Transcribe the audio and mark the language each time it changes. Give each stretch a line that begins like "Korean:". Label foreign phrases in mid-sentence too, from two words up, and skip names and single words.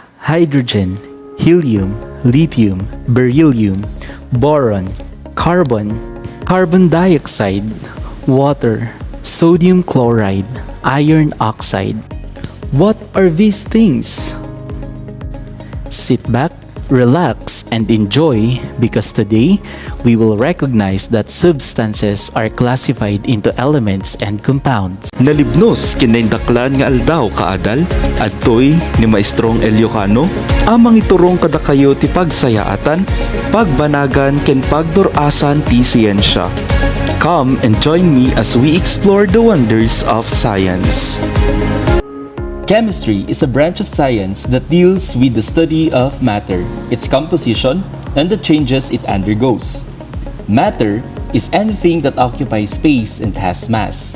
English: hydrogen, helium, lithium, beryllium, boron, carbon, carbon dioxide, water, sodium chloride, iron oxide. What are these things? Sit back, relax, and enjoy because today we will recognize that substances are classified into elements and compounds.
Iloko: Nalibnos kinaindaklan nga aldaw kaadal adtoy ni Maestrong Eliocano amang iturong kada kayo ti pagsayaatan, pagbanagan ken pagdurasan ti siyensya.
English: Come and join me as we explore the wonders of science. Chemistry is a branch of science that deals with the study of matter, its composition, and the changes it undergoes. Matter is anything that occupies space and has mass.